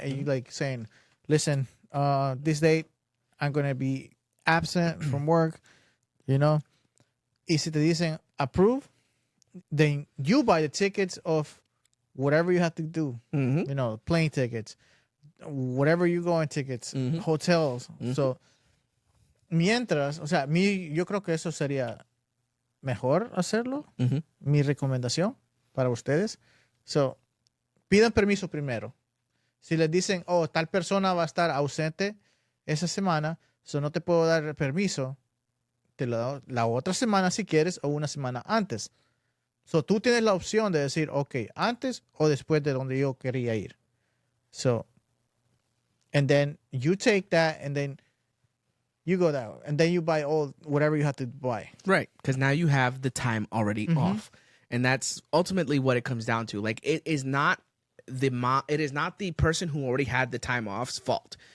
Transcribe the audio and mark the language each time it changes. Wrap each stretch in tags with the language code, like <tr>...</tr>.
<en>And you like saying, listen, this date I'm going to be absent from work, you know?</en> <es>Y si te dicen</es> <en>approve, then you buy the tickets of whatever you have to do, you know, plane tickets, whatever you go on tickets, hotels.</en> <es>So, mientras, o sea, yo creo que eso sería mejor hacerlo. Mi recomendación para ustedes. So, pidan permiso primero. Si les dicen, oh, tal persona va a estar ausente esa semana, so no te puedo dar permiso, te lo doy la otra semana si quieres o una semana antes. So, tú tienes la opción de decir, ok, antes o después de donde yo quería ir.</es> <en>So, and then you take that and then you go that way. And then you buy whatever you have to buy. Right. Because now you have the time already off. And that's ultimately what it comes down to. Like, it is not the person who already had the time off's fault.</en>